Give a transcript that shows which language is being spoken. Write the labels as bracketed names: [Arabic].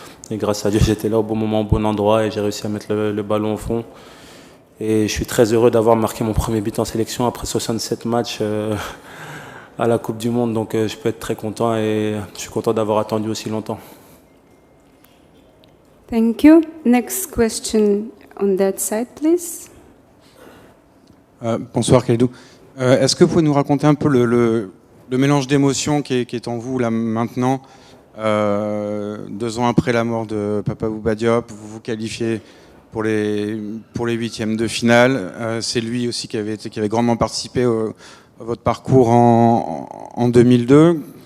[French] Et grâce à Dieu, j'étais là au bon moment, au bon endroit. Et j'ai réussi à mettre le ballon au fond. Et je suis très heureux d'avoir marqué mon premier but en sélection après 67 matchs à la Coupe du Monde. Donc je peux être très content et je suis content d'avoir attendu aussi longtemps. [English] Thank you. Next question on that side, please. [French] Bonsoir Khalidou. Est-ce que vous pouvez nous raconter un peu le mélange d'émotions qui est en vous là maintenant, 2 ans après la mort de Papa Bouba Diop, vous vous qualifiez pour les huitièmes de finale. C'est lui aussi qui avait grandement participé à votre parcours en 2002.